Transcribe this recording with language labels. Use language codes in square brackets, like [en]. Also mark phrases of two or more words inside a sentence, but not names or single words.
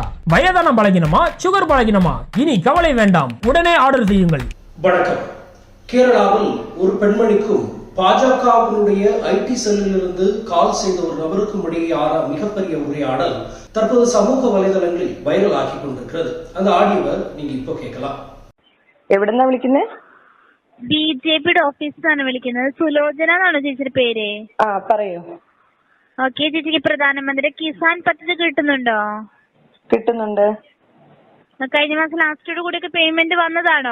[ta] வயதான பலகினமா, சுகர் பலகினமா, இனி கவலை வேண்டாம், உடனே ஆர்டர் செய்யுங்கள். வணக்கம். கேரளாவில் ஒரு பெண்மணிக்கும் பாஜகவினுடைய ஐடி செல்லிலிருந்து கால் செய்த ஒரு நபருக்கும் இடையேயான மிகப்பெரிய உரையாடல் தற்போது சமூக வலைதளங்களில் வைரல் ஆகி கொண்டிருக்கிறது. அந்த ஆடியோவை நீங்க இப்போ கேட்கலாம். [ml] എവിടെന്നാ വിളിക്കുന്നേ? ബിജെപിയുടെ ഓഫീസിലാണ് വിളിക്കുന്നത്. സുലോചന എന്നാണോ ചേച്ചിയുടെ പേര്? ആ പറയൂ. ഓക്കെ, ചേച്ചിക്ക് പ്രധാനമന്ത്രി കിസാൻ പദ്ധതി കിട്ടുന്നുണ്ടോ? കിട്ടുന്നുണ്ട്. കഴിഞ്ഞ മാസം ലാസ്റ്റോട് കൂടി പേയ്മെന്റ് വന്നതാണോ?